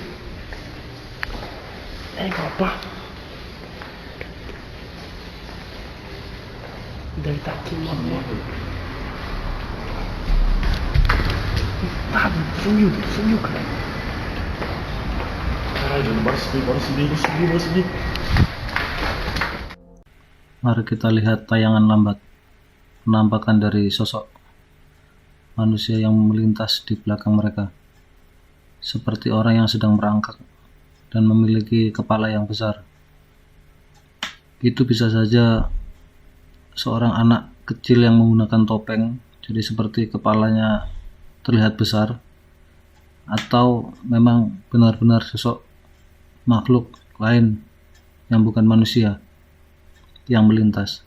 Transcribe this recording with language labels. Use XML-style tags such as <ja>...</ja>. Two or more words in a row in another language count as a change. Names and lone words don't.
<pt>É, papá. Deve estar aqui, mano. Tá, sumiu, cara. Caralho, bora subir.</pt> <id>Mari kita lihat tayangan lambat penampakan dari sosok manusia yang melintas di belakang mereka, seperti orang yang sedang merangkak dan memiliki kepala yang besar. Itu bisa saja seorang anak kecil yang menggunakan topeng, jadi seperti kepalanya terlihat besar, atau memang benar-benar sosok makhluk lain yang bukan manusia yang melintas.</id>